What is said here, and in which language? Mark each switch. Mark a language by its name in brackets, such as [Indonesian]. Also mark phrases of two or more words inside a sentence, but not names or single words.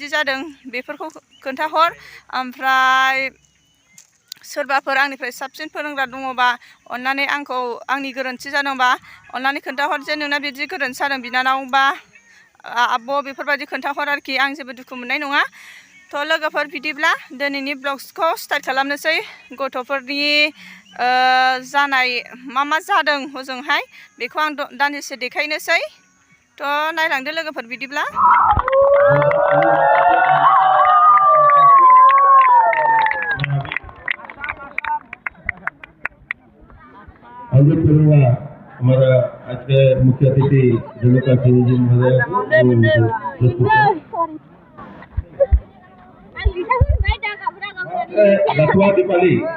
[Bodo] जादों बेफोरखौ खोन्थाहर ओमफ्राय सोरबाफोर आंनिफ्राय साबसिन फोरोंग्रा दङबा अन्नानै आंनि गोरोन्थि जादोंबा अन्नानै खोन्थाहर जे नोंना बिदि गोरोन्थि जादों बिनानाव बा आब' बेफोरबायदि खोन्थाहर आरोखि आं जेबो दुखु मोननाय नङा थ' लोगोफोर बिदिब्ला दिनैनि ब्लग्सखौ स्टार्ट खालामनोसै गथ'फोरनि जानाय मा जादों हजोंहाय बेखौ आं दान्दिसे देखायनोसै थ' नायलांदो लोगोफोर बिदिब्ला [Hindi] आगे चलूंगा हमारा आज के मुख्य अतिथि रेणुका सिंह जी महोदय रथुआ दीपाली